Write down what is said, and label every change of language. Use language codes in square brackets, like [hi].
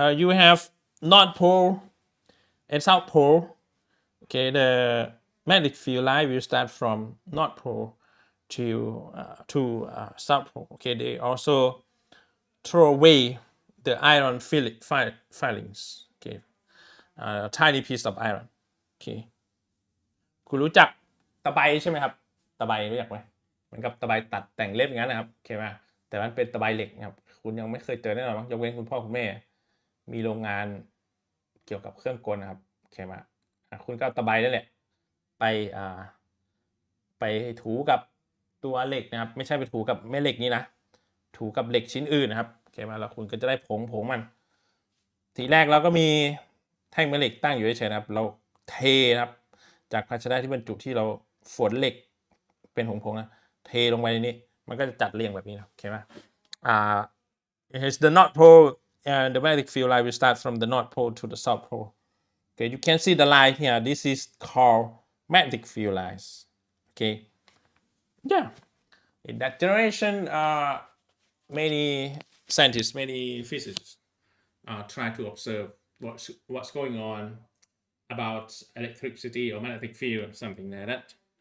[en] You have north pole and south pole. Okay, the magnetic field line will start from north pole to south pole. Okay, they also throw away the iron filings. Okay, a tiny piece of iron. [th] Okay, คุณรู้จักตะไบใช่ไหมครับตะไบรู้จักไหมเหมือนกับตะไบตัดแต่งเล็บอย่างนั้นนะครับโอเคไหมแต่มันเป็นตะไบเหล็กนะครับคุณยังไม่เคยเจอแน่นอนมั้งยกเว้นคุณพ่อคุณแม่มีโรงงาน เกี่ยวกับเครื่องกลนะครับโอเคมาคุณก็เอาตะไบนั่นแหละไปถูกับตัวเหล็กนะครับไม่ใช่ไปถูกับแม่เหล็กนี้นะถูกับเหล็กชิ้นอื่นนะครับโอเคมาแล้วคุณก็จะได้ผงมัน ทีแรกเราก็มีแท่งแม่เหล็กตั้งอยู่เฉยๆนะครับเราเทนะครับจากภาชนะที่บรรจุที่เราฝนเหล็กเป็นผงๆนะเทลงไปในนี้มันก็จะจัดเรียงแบบนี้นะโอเคไหม [en] here's the north pole and the magnetic field line will start from the north pole to the south pole. Okay, you can see the line here. This is called magnetic field lines. Okay, yeah. In that generation, many scientists, many physicists try to observe what's going on about electricity or magnetic field or something like that.